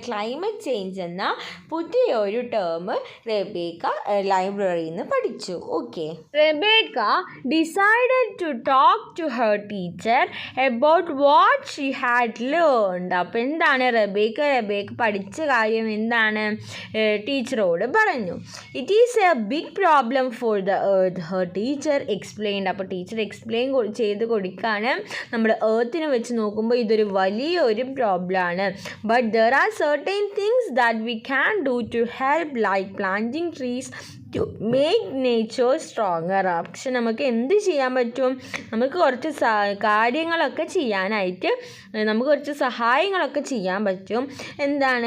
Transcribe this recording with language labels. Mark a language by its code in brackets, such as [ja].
[ml] Climate change എന്ന പുതിയ ഒരു ടേം റെബേക്ക ലൈബ്രറിയിൽ നിന്ന് പഠിച്ചു. Okay. [en] Rebecca decided to talk to her teacher about what she had learned. [ml] അപ്പോൾ എന്താണ് റെബേക്ക പഠിച്ച കാര്യം എന്താണ് ടീച്ചറോട് പറഞ്ഞു. [en] It is a big problem for the earth, her teacher explained. [ml] അപ്പോൾ ടീച്ചർ എക്സ്പ്ലെയിൻ ചെയ്ത് കൊടുക്കുകയാണ്. നമ്മുടെ എർത്തിനെ വെച്ച് നോക്കുമ്പോൾ ഇതൊരു വലിയൊരു പ്രോബ്ലമാണ്. [en] But there are certain things that we can do to help like planting trees to make nature stronger. [ml] പക്ഷെ നമുക്ക് എന്ത് ചെയ്യാൻ പറ്റും? നമുക്ക് കുറച്ച് കാര്യങ്ങളൊക്കെ ചെയ്യാനായിട്ട് നമുക്ക് കുറച്ച് സഹായങ്ങളൊക്കെ ചെയ്യാൻ പറ്റും. എന്താണ്?